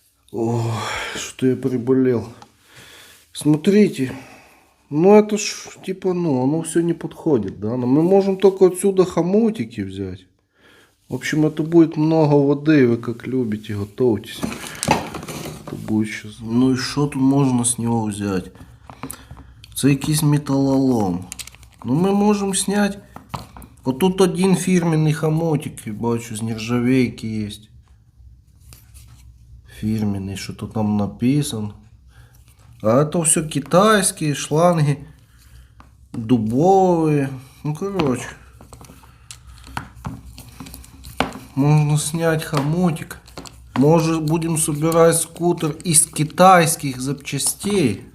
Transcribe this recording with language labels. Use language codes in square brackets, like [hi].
[ru] Ой, что я приболел. Смотрите, ну это ж типа, ну оно все не подходит, да. Но мы можем только отсюда хомутики взять. В общем, это будет много воды, вы как любите, готовьтесь. Это будет сейчас. Ну и что тут можно с него взять? [uk] Це якийсь металлолом. Ну ми можемо зняти. Отут один фірменний хомутик, я бачу, з нержавейки є. Фірменний, що то там написано. [ru] А это все китайские шланги, дубовые. Ну короче. Можно снять хомутик. Может будем собирать скутер из китайских запчастей.